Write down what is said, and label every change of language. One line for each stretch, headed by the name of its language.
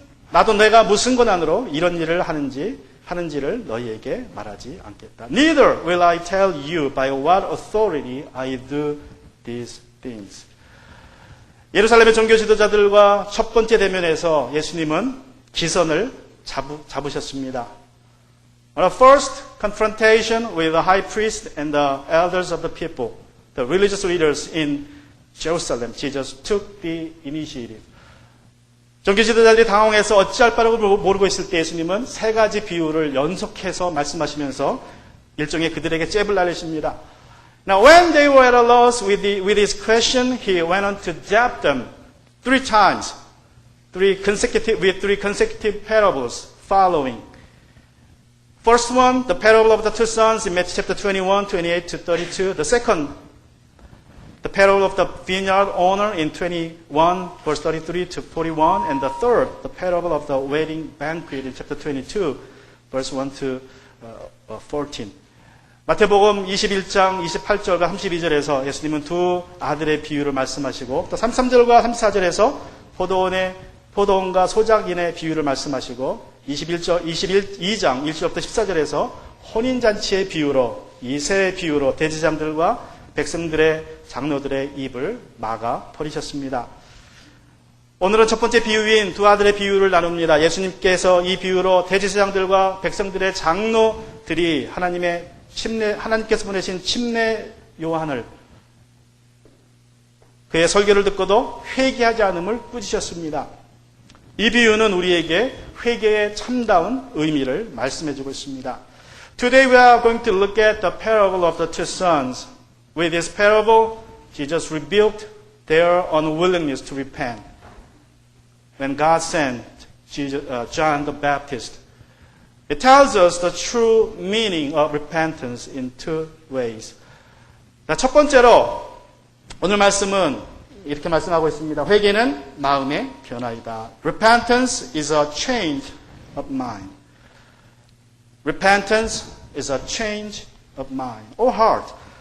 Korean: 나도 내가 무슨 권한으로 이런 일을 하는지를 너희에게 말하지 않겠다.
English: Neither will I tell you by what authority I do these things.
Korean: 예루살렘의 종교 지도자들과 첫 번째 대면에서 예수님은 기선을 잡으셨습니다.
English: On the first confrontation with the high priest and the elders of the people, the religious leaders in Jerusalem, Jesus took the initiative.
Korean: 종교 지도자들이 당황해서 어찌할 바를 모르고 있을 때 예수님은 세 가지 비유를 연속해서 말씀하시면서 일종의 그들에게 잽을 날리십니다.
English: Now, when they were at a loss with his question, he went on to jab them 3 times, with three consecutive parables following. First one, the parable of the two sons in Matthew chapter 21, 28 to 32. The second, the parable of the vineyard owner in 21, verse 33 to 41. And the third, the parable of the wedding banquet in chapter 22, verse 1 to 14.
Korean: 마태복음 21장 28절과 32절에서 예수님은 두 아들의 비유를 말씀하시고 또 33절과 34절에서 포도원과 소작인의 비유를 말씀하시고 22장 1절부터 14절에서 혼인잔치의 비유로 이 세 비유로 대제사장들과 백성들의 장로들의 입을 막아 버리셨습니다. 오늘은 첫 번째 비유인 두 아들의 비유를 나눕니다. 예수님께서 이 비유로 대제사장들과 백성들의 장로들이 하나님께서 보내신 침례 요한을 그의 설교를 듣고도 회개하지 않음을 꾸짖으셨습니다. 이 비유는 우리에게 회개의 참다운 의미를 말씀해주고 있습니다.
English: Today we are going to look at the parable of the two sons. With this parable, Jesus rebuked their unwillingness to repent. When God sent John the Baptist, it tells us the true meaning of repentance in two ways.
Korean: 첫 번째로 오늘 말씀은 이렇게 말씀하고 있습니다. 회개는 마음의 변화이다.
English: Repentance is a change of mind. Repentance is a change of mind or heart.